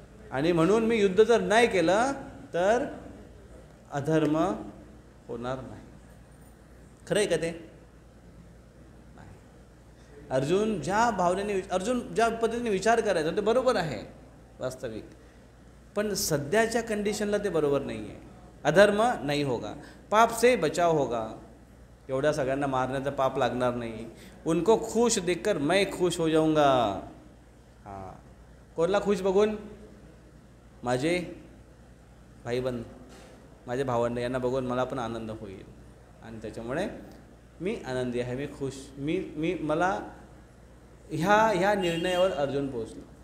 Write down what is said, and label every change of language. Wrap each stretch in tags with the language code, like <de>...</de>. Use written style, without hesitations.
<mr>आणि म्हणून मी युद्ध जर नाही केलं तर अधर्म होणार नाही. खरं आहे का ते? नाही. अर्जुन ज्या भावनेने, अर्जुन ज्या पद्धतीने विचार करायचा ते बरोबर आहे वास्तविक, पण सध्याच्या कंडिशनला ते बरोबर नाही आहे.</mr> <hi>अधर्म नाही होगा, पाप से बचाव होगा.</hi> <mr>एवढ्या सगळ्यांना मारण्याचं पाप लागणार नाही.</mr> <hi>उनको खुश देखकर मैं खुश हो जाऊंगा.</hi> <mr>हां, कोणला खुश बघून? माझे भाईबंद, माझे भावंड यांना बघून मला पण आनंद होईल आणि त्याच्यामुळे मी आनंदी आहे, मी खुश, मला ह्या निर्णयावर अर्जुन पोहोचला.</mr>